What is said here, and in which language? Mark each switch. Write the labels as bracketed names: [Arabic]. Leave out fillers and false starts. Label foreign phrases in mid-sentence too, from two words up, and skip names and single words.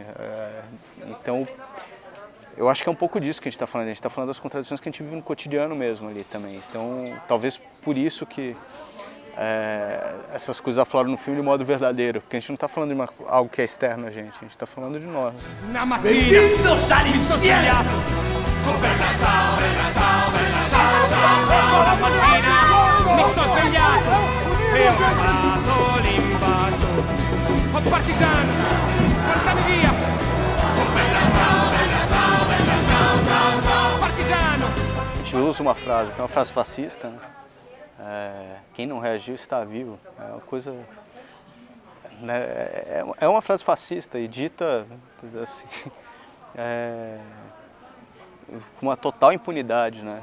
[Portuguese] Então, eu acho que é um pouco disso que a gente está falando. A gente está falando das contradições que a gente vive no cotidiano mesmo ali também. Então, talvez por isso que essas coisas afloram no filme de modo verdadeiro, porque a gente não está falando de algo que é externo a gente está falando de nós. [Italian] Na mattina, mi sono svegliato, la mattina mi sono svegliato e ho trovato l'invaso. Oh partigiano, portami via. Partigiano. [Portuguese] A gente usa uma frase, que é uma frase fascista, né? Quem não reagiu está vivo. É uma coisa, né, é uma frase fascista e dita assim, com uma total impunidade, né?